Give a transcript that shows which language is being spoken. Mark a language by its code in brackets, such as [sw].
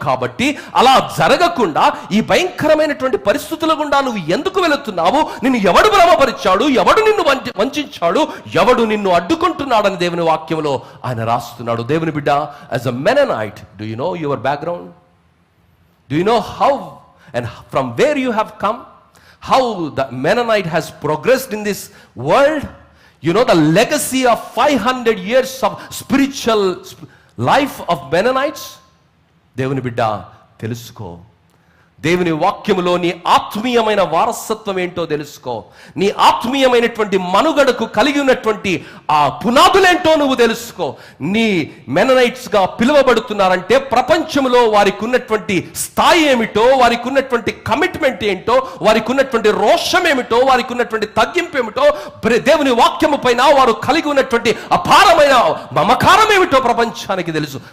[te] కాబట్టి అలా జరగకుండా ఈ భయంకరమైనటువంటి పరిస్థితుల గుండా నువ్వు ఎందుకు వెళుతున్నావు? నిన్ను ఎవడు భ్రమపరిచాడు? ఎవడు నిన్ను వంచాడు? ఎవడు నిన్ను అడ్డుకుంటున్నాడని దేవుని వాక్యంలో ఆయన రాస్తున్నాడు. దేవుని బిడ్డ, [en] As a Mennonite, do you know your background? Do you know how and from where you have come? How the Mennonite has progressed in this world? You know the legacy of 500 years of spiritual life of Mennonites? [te] దేవుని బిడ్డ, తెలుసుకో. దేవుని వాక్యములో నీ ఆత్మీయమైన వారసత్వం ఏంటో తెలుసుకో. నీ ఆత్మీయమైనటువంటి మనుగడకు కలిగి ఉన్నటువంటి ఆ పునాదులేంటో నువ్వు తెలుసుకో. నీ మెననైట్స్ గా పిలువబడుతున్నారంటే ప్రపంచంలో వారికి ఉన్నటువంటి స్థాయి ఏమిటో, వారికి ఉన్నటువంటి కమిట్మెంట్ ఏంటో, వారికి ఉన్నటువంటి రోషం ఏమిటో, వారికి ఉన్నటువంటి తగ్గింపు ఏమిటో, దేవుని వాక్యము పైన వారు కలిగి ఉన్నటువంటి అపారమైన మమకారం ఏమిటో ప్రపంచానికి తెలుసు.